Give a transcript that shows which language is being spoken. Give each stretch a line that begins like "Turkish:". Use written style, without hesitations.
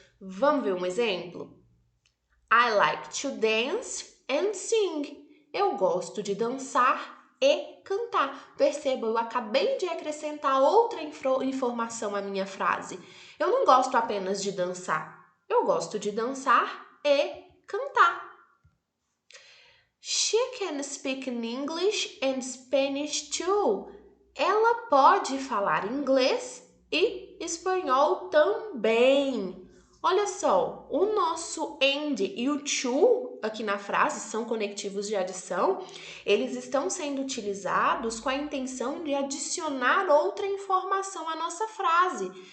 Portuguese: Vamos ver um exemplo?
English: I like to dance and sing.
Portuguese: Eu gosto de dançar e cantar. Perceba, eu acabei de acrescentar outra informação à minha frase. Eu não gosto apenas de dançar. Eu gosto de dançar e cantar.
English: She can speak in English and Spanish too.
Portuguese: Ela pode falar inglês e espanhol também. Olha só, o nosso and e o to aqui na frase são conectivos de adição. Eles estão sendo utilizados com a intenção de adicionar outra informação à nossa frase.